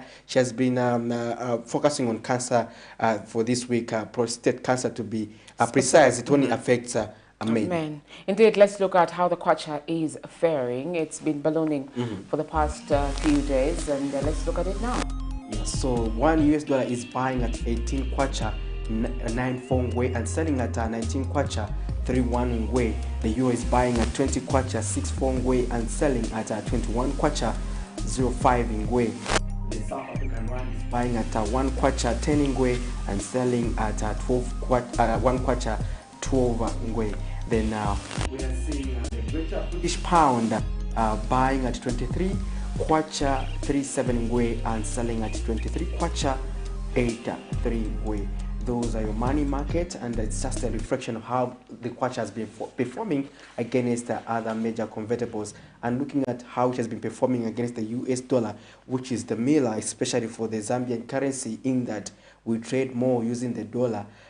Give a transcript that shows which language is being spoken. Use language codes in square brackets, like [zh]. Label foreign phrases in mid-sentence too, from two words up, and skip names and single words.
[en] She has been focusing on cancer for this week, prostate cancer to be precise. It only affects men. Indeed, let's look at how the kwacha is faring. It's been ballooning for the past few days, and let's look at it now. Yes, so $1 is buying at 18 kwacha 9 fongwe and selling at 19 kwacha 31 ngwe. The euro is buying at 20 kwacha 6 fongwe and selling at 21 kwacha 05 ngwe. The South African rand is buying at 1 kwacha 10 ngwe and selling at 1 kwacha 12 ngwe. Then we are seeing the British pound buying at 23 kwacha 37 ngwe and selling at 23 kwacha 83 ngwe. Those are your money market, and it's just a reflection of how the kwacha has been performing against other major convertibles, and looking at how it has been performing against the US dollar, which is the miller, especially for the Zambian currency, in that we trade more using the dollar.